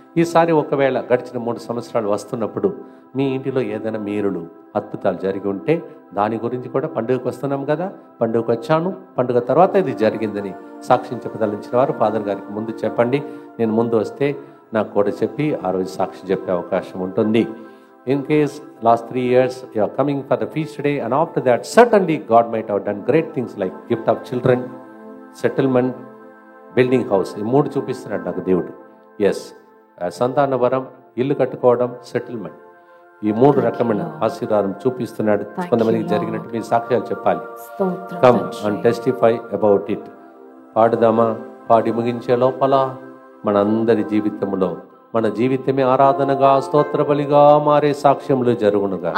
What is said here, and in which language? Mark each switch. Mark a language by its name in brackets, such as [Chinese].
[Telugu] ఈసారి ఒకవేళ గడిచిన 3 సంవత్సరాలు వస్తున్నప్పుడు మీ ఇంటిలో ఏదైనా మీరులు అద్భుతాలు జరిగి ఉంటే దాని గురించి కూడా పండుగకు వస్తున్నాం కదా, పండుగకు వచ్చాను, పండుగ తర్వాత ఇది జరిగిందని సాక్ష్యం చెప్పదలించిన వారు ఫాదర్ గారికి ముందు చెప్పండి. నేను ముందు వస్తే నాకు కూడా చెప్పి ఆ రోజు సాక్షి చెప్పే అవకాశం ఉంటుంది. [English] In case last 3 years you are coming for the feast day, and after that certainly God might have done great things like gift of children, settlement, building house. [Telugu] ఈ 3 చూపిస్తున్నాడు నాకు దేవుడు. ఎస్, సంతాన వరం, ఇల్లు కట్టుకోవడం, సెటిల్మెంట్, ఈ 3 రకమైన ఆశీర్వాదం చూపిస్తున్నాడు. కొంతమందికి జరిగినట్టు మీరు సాక్ష్యాలు చెప్పాలి. [English] Come and testify about it. [Telugu] పాడుదామా? పాడి ముగించే లోపల మనందరి జీవితంలో మన జీవితమే ఆరాధనగా, స్తోత్ర బలిగా మారే సాక్ష్యములు జరుగునుగా.